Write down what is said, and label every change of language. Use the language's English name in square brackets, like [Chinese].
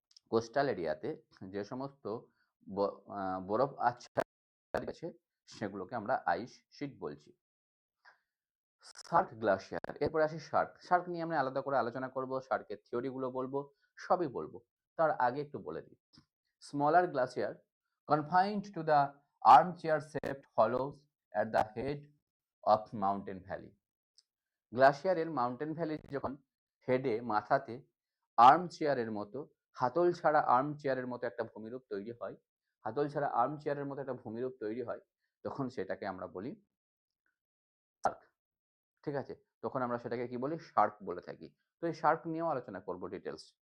[Bangla] Coastal এরিয়াতে যে সমস্ত বরফ আচ্ছাদিত আছে সেগুলোকে আমরা আইস শিট বলছি। শার্ক গ্লাসিয়ার, এরপরে আসি শার্ক। শার্ক নিয়ে আমরা আলাদা করে আলোচনা করব, শার্কের থিওরিগুলো বলবো, সবই বলবো। তার আগে একটু বলে দিই, [English] Smaller glacier confined to the armchair shaped hollows at the head of mountain valley. [Bangla] গ্লাসিয়ারের mountain valley যখন হেডে মাথাতে আর্ম চেয়ারের মতো, হাতল ছাড়া আর্ম চেয়ারের মতো একটা ভূমিরূপ তৈরি হয়, হাতল ছাড়া আর্ম চেয়ারের মতো একটা ভূমিরূপ তৈরি হয়, তখন সেটাকে আমরা বলি শার্ক। ঠিক আছে, তখন আমরা সেটাকে কি বলি? শার্ক বলে থাকি। তো এই শার্ক নিয়েও আলোচনা করব ডিটেলস।